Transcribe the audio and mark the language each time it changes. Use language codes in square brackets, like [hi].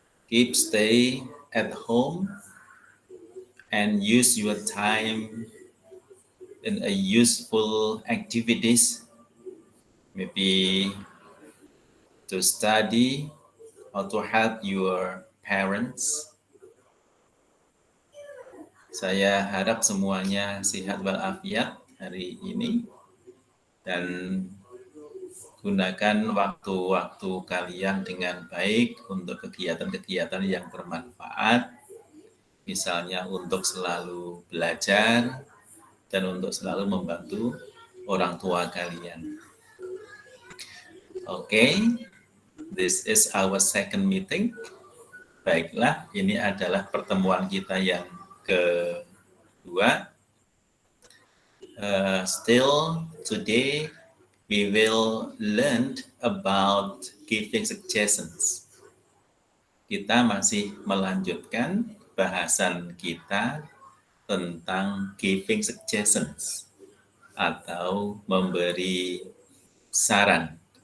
[en] Keep stay at home and use your time in a useful activities, maybe to study or to help your parents. [id] Saya harap semuanya sehat walafiat hari ini dan gunakan waktu-waktu kalian dengan baik untuk kegiatan-kegiatan yang bermanfaat, misalnya untuk selalu belajar dan untuk selalu membantu orang tua kalian. [en] Oke, this is our second meeting. [id] Baiklah, ini adalah pertemuan kita yang kedua. [en] Still today we will learn about giving suggestions. [id] Kita masih melanjutkan bahasan kita tentang giving suggestions atau memberi saran.